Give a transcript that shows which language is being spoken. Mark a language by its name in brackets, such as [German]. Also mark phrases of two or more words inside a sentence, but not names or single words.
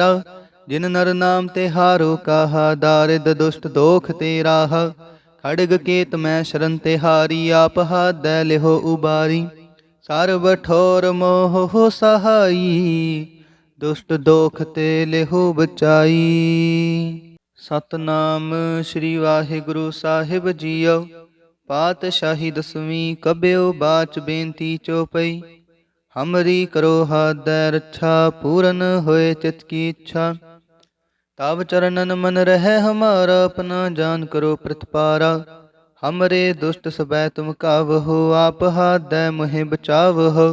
[Braj] जिन नर नाम ते हारो कहा, दारिद दुष्ट दोख ते राहा। खड़ग केत मैं शरण ते हारी, आप हाथ दै लिहो उबारी। सर्व ठोर मोह हो सहाई, दुष्ट दोख ते लिहो बचाई। [Punjabi] ਸਤਿਨਾਮ ਸ੍ਰੀ ਵਾਹਿਗੁਰੂ ਸਾਹਿਬ ਜੀਓ। [Braj] पातशाही दसवीं कब्यो बाच बेनती चौपई। हमरी करो हाथ दै रक्षा, पूरन होए चित की इच्छा। तब चरणन मन रहे हमारा, अपना जान करो प्रतिपारा। हमरे दुष्ट सबै तुम कावहो, आप हाथ दै मोहे बचावहो।